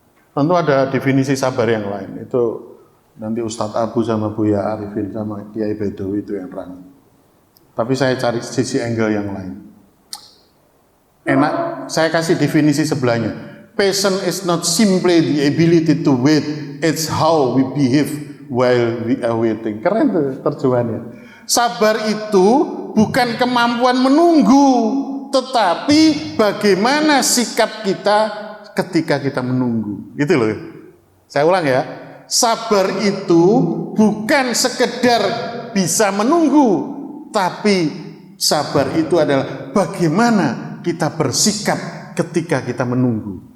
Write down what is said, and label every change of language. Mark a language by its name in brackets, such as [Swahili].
[Indonesian] Tentu ada definisi sabar yang lain. Itu nanti Ustadz Abu sama Buya Arifin sama Kiai Bedowi itu yang terang. Tapi saya cari sisi angle yang lain. Enak, saya kasih definisi sebelahnya. [English] Patience is not simply the ability to wait, it's how we behave while we are waiting. [Indonesian] Keren tuh terjemahannya. Sabar itu bukan kemampuan menunggu, tetapi bagaimana sikap kita ketika kita menunggu. Gitu loh. Saya ulang ya. Sabar itu bukan sekedar bisa menunggu, tapi sabar itu adalah bagaimana kita bersikap ketika kita menunggu.